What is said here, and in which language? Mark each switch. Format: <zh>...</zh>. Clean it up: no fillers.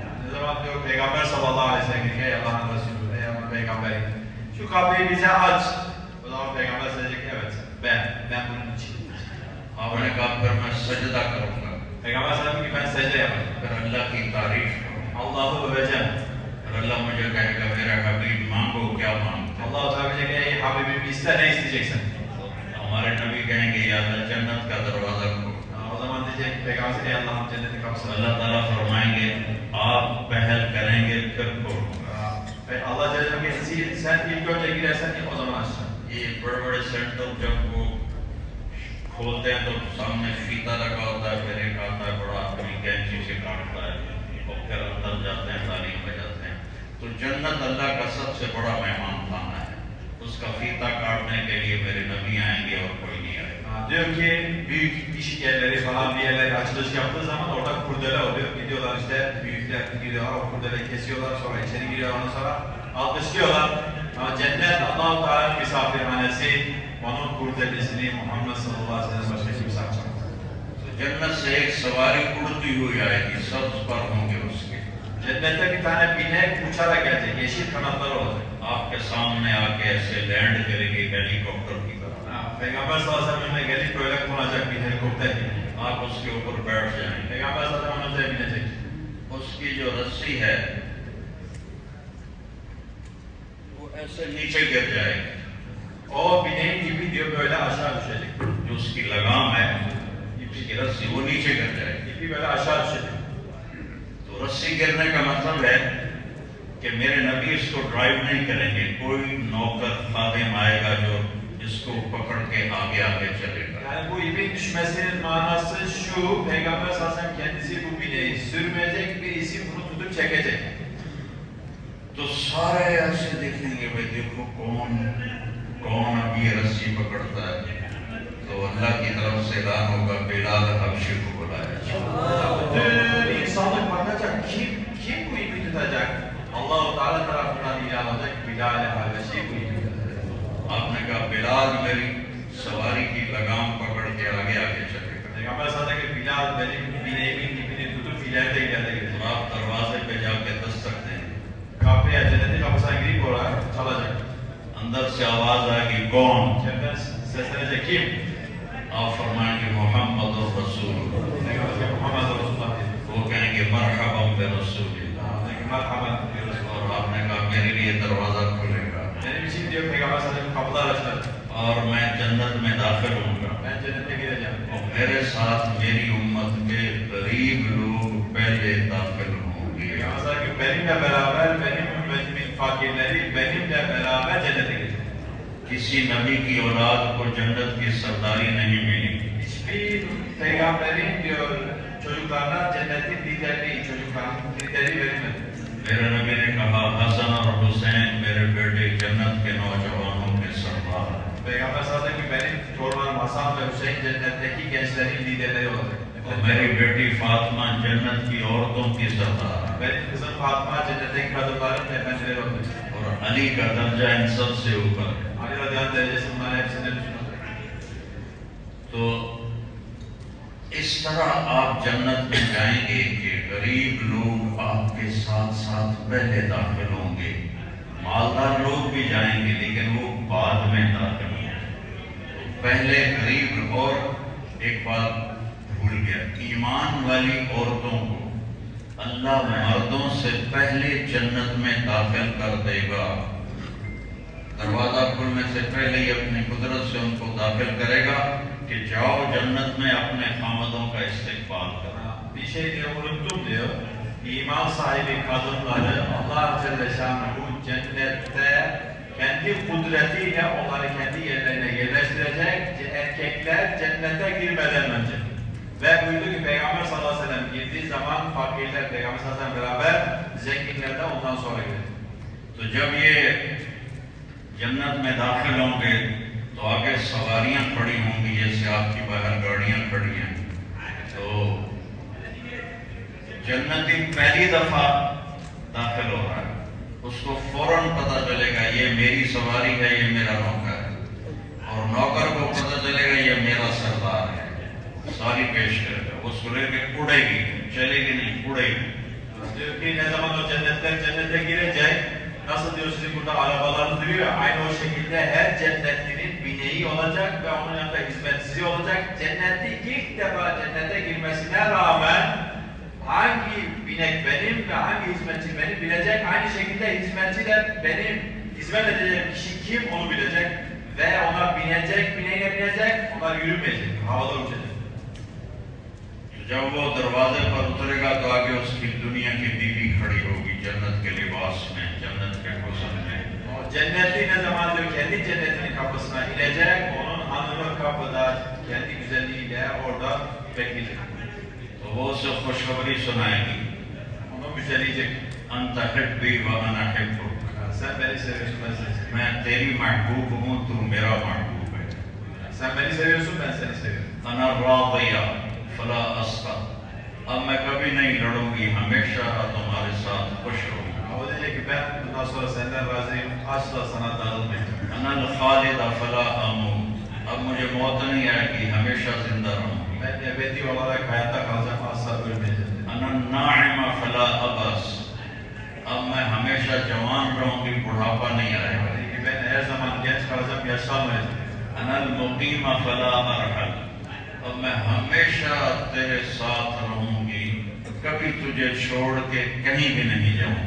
<tr>Ne zaman diyor Peygamber sallallahu aleyhi ve sellem ey Allah'ın Resulü, ey Allah'ın Peygamberi şu kapıyı bize aç. O zaman Peygamber söyleyecek evet ben bunun için.</tr> <ur>آپ نے کہا پھر میں سجدہ کروں گا،</ur> <tr>Peygamber sallallahu aleyhi ve sellem ki ben secde yapacağım.</tr> <ur>پھر اللہ کی تعریف کروں گا.</ur> <tr>Allah'ı öveceğim.</tr> <ur>پھر اللہ مجھے کہے گا میرا حبیب مانگو کیا مانگتے ہو.</ur> <tr>Allah-u Teala diyecek ey Habibim iste ne isteyeceksin?</tr> <ur>ہمارے نبی کہیں گے یا اللہ جنت کا دروازہ کھولو.</ur> <tr>O zaman diyecek Peygamber ey Allah'ın cennetin kapısını.</tr> <ur>اللہ تعالیٰ فرمائیں گے آپ پہل کریں گے پھر کھولو.</ur> <tr>Ve Allah Celle Celaluhu sen ilk önce girersen o zaman açacaksın.</tr> <ur>یہ بڑے بڑے سینٹر جب وہ کھولتے ہیں تو سامنے فیتا لگا ہوتا ہے، پھر ایک آتا ہے بڑا آدمی کینچی سے کاٹتا ہے اور پھر اندر جاتے ہیں تعلیم بجاتے ہیں. تو جنت اللہ کا سب سے بڑا مہمان خانہ ہے. اس کا فیتا کاٹنے کے لیے میرے نبی آئیں گے اور کوئی نہیں آئے گا.</ur> <tr>Diyor ki büyük iş yerleri falan bir yerleri açılış yaptığı zaman orada kurdele oluyor. Gidiyorlar işte büyükler gidiyorlar o kurdeleyi kesiyorlar sonra içeri giriyorlar ondan sonra alkışlıyorlar. Ama cennet Allah-u Teala'nın misafirhanesi onun kurdelesini Muhammed sallallahu aleyhi ve sellem başka kimse açamaz.</tr> <ur>تو جنت سے ایک سواری اڑتی ہوئی آئے گی، سبز پر ہوں گے اس کے.</ur> <tr>Cennette bir tane binek uçarak gelecek. Yeşil kanatları olacak.</tr> <ur>آپ کے سامنے آ کے ایسے لینڈ کرے گی ہیلی کاپٹر کی طرح.</ur> <tr>Peygamber sallallahu aleyhi ve sellem'e gelip böyle konacak bir helikopter gibi.</tr> <ur>آپ اس کے اوپر بیٹھ جائیں.</ur> <tr>Peygamber zaten onun üzerine binecek.</tr> <ur>اس کی جو رسی ہے وہ ایسے نیچے گر جائے گی.</ur> <tr>O bineğin ipi diyor böyle aşağı düşecek.</tr> <ur>جو اس کی لگام ہے اس کی رسی وہ نیچے گر جائے گی.</ur> <tr>İpi böyle aşağı düşecek.</tr> <ur>تو رسی گرنے کا مطلب ہے کہ میرے نبی اس کو ڈرائیو نہیں کریں گے. کوئی نوکر خادم آئے گا جو اس کو پکڑ کے آگے آگے چلے گا.</ur> <tr>Yani bu ipin düşmesinin manası şu, Peygamber sallallahu aleyhi ve sellem kendisi bu bineği sürmeyecek, birisi bunu tutup çekecek.</tr> <ur>تو سارے ایسے دیکھیں گے بھائی دیکھو کون اب یہ رسی پکڑتا ہے. تو اللہ کی طرف سے اعلان ہوگا بلال حبشی کو بلایا جائے.</ur> <tr>Bütün insanlık bakacak, kim bu ipi tutacak? Allah-u Teala tarafından ilan olacak, Bilal-i Habeşi bu ipi tutacak.</tr> <ur>آپ نے کہا بلال میری سواری کی لگام پکڑ کے آگے آگے چلے گا.</ur> <tr>Peygamber sallallahu aleyhi ve sellem Bilal benim bineğimin ipini tutup ileride gidecek.</tr> <ur>تو آپ دروازے پہ جا کے دستک دیں.</ur> <tr>Kapıya, cennetin kapısına girip oraya çalacak.</tr> <ur>اندر سے آواز آئے گی کون؟</ur> <tr>İçeriden seslenecek kim?</tr> <ur>آپ فرمائیں گے محمد الرسول.</ur> <tr>Peygamber Muhammed Resulullah diye.</tr> <ur>وہ کہیں گے</ur> <ar>مرحبا برسول اللہ.</ar> <tr>Merhaba diyoruz.</tr> <ur>اور آپ نے کہا میرے لیے دروازہ کھلے گا</ur> <tr>Benim için diyor Peygamber sallallahu aleyhi ve sellem kapılar açılır.</tr> <ur>اور میں جنت میں داخل ہوں گا.</ur> <tr>Ben cennete gireceğim.</tr> <ur>اور میرے ساتھ میری امت کے غریب لوگ پہلے داخل ہوں گے.</ur> <tr>Peygamber sallallahu aleyhi ve sellem benimle beraber benim ümmetimin fakirleri benimle beraber cennete girecek.</tr> <ur>کسی نبی کی اولاد کو جنت کی سرداری نہیں ملی.</ur> <tr>Hiçbir peygamberin diyor çocuklarına cennetin liderliği, çocukların lideri verilmedi.</tr> <ur>میرے نبی نے کہا حسن اور حسین میرے بیٹے جنت کے نوجوانوں کے سردار.</ur> <tr>Peygamber sallallahu aleyhi ve sellem benim torunlarım Hasan ve Hüseyin cennetteki gençlerin liderleri olacak.</tr> <ur>اور میری بیٹی فاطمہ جنت کی عورتوں کی سردار.</ur> <tr>Benim kızım Fatıma cennetteki kadınların efendileri olacak.</tr> <ur>اور علی کا درجہ ان سب سے اوپر.</ur> <tr>Ali radıyallahu anh derecesi bunların hepsinden üstün olacak.</tr> <ur>تو اس طرح آپ جنت میں جائیں گے کہ غریب لوگ آپ کے ساتھ ساتھ پہلے داخل ہوں گے. مالدار لوگ بھی جائیں گے لیکن وہ بعد میں داخل ہوں گے. تو پہلے غریب. اور ایک بات بھول گیا, ایمان والی عورتوں کو اللہ مردوں سے پہلے جنت میں داخل کر دے گا. دروازہ کھلنے سے پہلے ہی اپنی قدرت سے ان کو داخل کرے گا کہ جاؤ جنت میں اپنے خامدوں کا استقبال کرو.</ur> <tr>Bir şey diyor unuttum diyor. İman sahibi kadınları Allah Celle Şanuhu cennette kendi kudretiyle onları kendi yerlerine yerleştirecek erkekler cennete girmeden önce. Ve buyurdu ki Peygamber sallallahu aleyhi ve sellem girdiği zaman fakirler Peygamber sallallahu aleyhi ve sellem beraber zenginler de ondan sonra girer.</tr> <ur>تو جب یہ جنت میں داخل ہوں گے تو آگے سواریاں کھڑی ہوں گی جیسے آپ کی باہر گاڑیاں کھڑی ہیں. تو جنتی پہلی دفعہ داخل ہو رہا ہے, اس کو فوراً پتہ چلے گا یہ میری سواری ہے, یہ میرا نوکر ہے. اور نوکر کو پتہ چلے گا یہ میرا سردار ہے. ساری پیش کرے گا, اس کو لے کے اڑے گی, چلے گی نہیں, اڑے گی.</ur> <tr>Diyor ki ne zaman o cennete girecek, nasıl diyor sizin burada arabalarınız duruyor ya, aynı o şekilde her cennetlinin bineği olacak ve onun yanında hizmetçisi olacak. Cennetli ilk defa cennete girmesine rağmen hangi binek benim ve hangi hizmetçi benim bilecek. Aynı şekilde hizmetçi de benim hizmet edeceğim kişi kim onu bilecek ve ona binecek, bineğine binecek, onlar yürümeyecek, havada uçacak.</tr> <ur>جب وہ دروازے پر اترے گا تو آگے اس کی دنیا کی بیوی کھڑی ہوگی جنت کے لباس میں, جنت کے حسن میں.</ur> <tr>Cennetli ne zaman diyor kendi cennetinin kapısına inecek, onun hanımı kapıda kendi güzelliğiyle orada bekleyecek.</tr> <ur>تو وہ اسے خوشخبری سنائے گی,</ur> <tr>Onu müjdeleyecek.</tr> <ar>انت حبی وانا حبک.</ar> <tr>Sen beni seviyorsun, ben seni seviyorum.</tr> <ur>میں تیری محبوب ہوں, تو میرا محبوب ہے.</ur> <tr>Sen beni seviyorsun, ben seni seviyorum.</tr> <ar>انا راضیہ فلا اسقط.</ar> <ur>اب میں کبھی نہیں لڑوں گی, ہمیشہ تمہارے ساتھ خوش رہوں گی.</ur> <tr>O diyecek ki ben bundan sonra senden razıyım, asla sana darılmayacağım.</tr> <ar>انا الخالد فلا اموت.</ar> <ur>اب مجھے موت نہیں آئے گی, ہمیشہ زندہ رہوں گی.</ur> <tr>Ben ebedi olarak hayatta kalacağım, asla ölmeyeceğim.</tr> <ar>انا الناعم فلا ابس.</ar> <ur>اب میں ہمیشہ جوان رہوں گی, بڑھاپا نہیں آئے گا.</ur> <tr>Dedi ki ben her zaman genç kalacağım, yaşlanmayacağım.</tr> <ar>انا المقیم فلا ارحل.</ar> <ur>اب میں ہمیشہ تیرے ساتھ رہوں گی, کبھی تجھے چھوڑ کے کہیں بھی نہیں جاؤں.</ur>